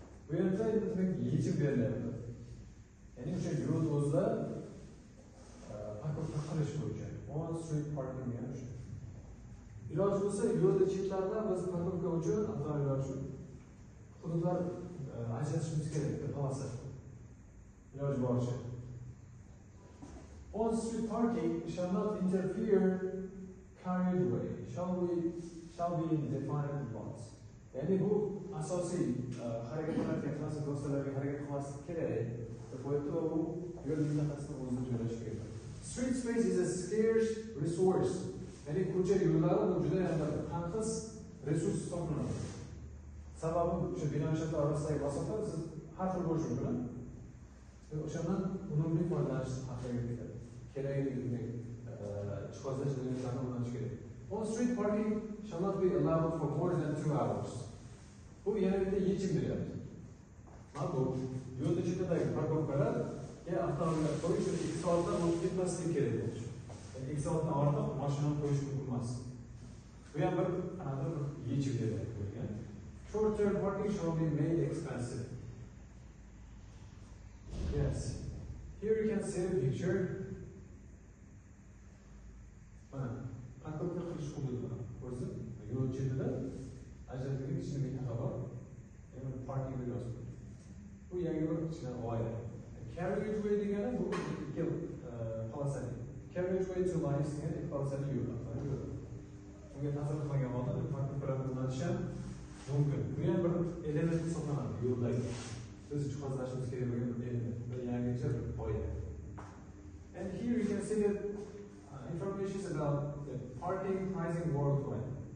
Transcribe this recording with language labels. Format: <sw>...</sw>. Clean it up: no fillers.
<uz>Bu yerda demak yechim berilyapti. Ya'ni o'sha yo'l o'zida parkovka qilish bo'yicha.</uz> <en>On street parking</en> <uz>yana o'sha. Iloj bo'lsa yo'lda chetlarida biz parkovka uchun, avtomobillar uchun hududlar ajratishimiz kerak deb qolsa. Iloj boricha.</uz> <en>On street parking shall not interfere carriageway. Shall be defined in laws.</en> <uz>Ya'ni bu asosiy harakatlanayotgan transport vositalariga harakat qilmaslik kerak deb qo'yibdi va u yo'l mintaqasida o'zida joylashib ketdi.</uz> <en>Street space is a scarce resource.</en> <uz>Ya'ni ko'cha yo'llari bu juda ham tanqis resurs hisoblanadi. Sababi o'sha bino inshootlar orasidagi masofa siz har xil bo'lishi mumkin. O'shandan unumli foydalanish haqida ketadi. Kerakli jihozlash imkoniyatlarini o'rganish kerak.</uz> <en>On street parking shall not be allowed for more than 2 hours.</en> <uz>Bu yana bitta yechim beryapti. Mana bu yo'lda chetidagi parkovkalarga avtomobillar qo'yish 2 soatdan o'tib ketmasligi kerak bo'lishi. 2 soatdan ortiq mashinani qo'yish mumkin emas. Bu ham bir yechim beryapti.</uz> <en>Short-term parking shall be made expensive. Yes. Here you can see the picture.</en> <uz>Parkovka qilish hududi o'zi yo'l chetida ajratilgan kichkina mintaqa bor. Parking deb yozilgan. Bu yangi bir kichkina g'oya. Carriageway degani bu ikki polosali.</uz> <en>Carriageway to lines</en> <uz>degan ikki polosali yo'l. Unga ta'sir qilmagan holda parkovkalarni o'rnatish ham mumkin. Bu ham bir element hisoblanadi yo'ldagi. Biz jihozlashimiz kerak bo'lgan bir element, bir yangicha bir g'oya.</uz> <en>And here you can see that information about the parking pricing worldwide.</en>